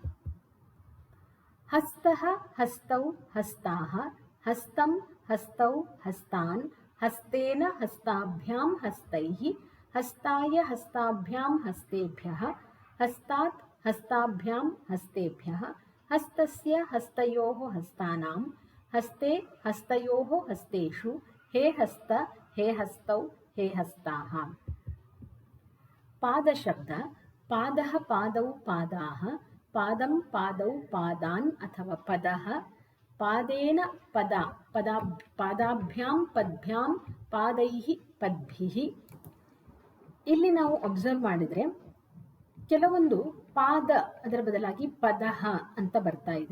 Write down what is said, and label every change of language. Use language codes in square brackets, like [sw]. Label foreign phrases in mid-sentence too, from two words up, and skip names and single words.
[sa] ಹಸ್ತಃ ಹಸ್ತೌ ಹಸ್ತಾಃ ಹಸ್ತಂ ಹಸ್ತೌ ಹಸ್ತಾನ್ ಹಸ್ತೇನ ಹಸ್ತಾಭ್ಯಾಂ ಹಸ್ತೈಃ ಹಸ್ತಾಯ ಹಸ್ತಾಭ್ಯಾಂ ಹಸ್ತೇಭ್ಯಃ ಹಸ್ತಾತ್ ಹಸ್ತಾಭ್ಯಾಂ ಹಸ್ತೇಭ್ಯಃ ಹಸ್ತಸ್ಯ ಹಸ್ತಯೋಃ ಹಸ್ತಾನಾಂ ಹಸ್ತೆ ಹಸ್ತಯೋಃ ಹಸ್ತೇಷು ಹೇ ಹಸ್ತ ಹೇ ಹಸ್ತೌ ಹೇ ಹಸ್ತಾಃ. ಪಾದ ಶಬ್ದ. ಪಾದಃ ಪಾದೌ ಪಾದಾಃ ಪಾದಂ ಪಾದೌ ಪಾದಾನ್ ಅಥವಾ ಪದಃ ಪಾದೇನ ಪದ ಪಾದಾಭ್ಯಾಂ ಪದ್ಭ್ಯಾಂ ಪಾದೈಃ ಪದ್ಭಿಃ. [kn] ಇಲ್ಲಿ ನಾವು ಅಬ್ಸರ್ವ್ ಮಾಡಿದರೆ ಕೆಲವೊಂದು ಪಾದ ಅದರ ಬದಲಾಗಿ ಪದಃ ಅಂತ ಬರ್ತಾ ಇದೆ.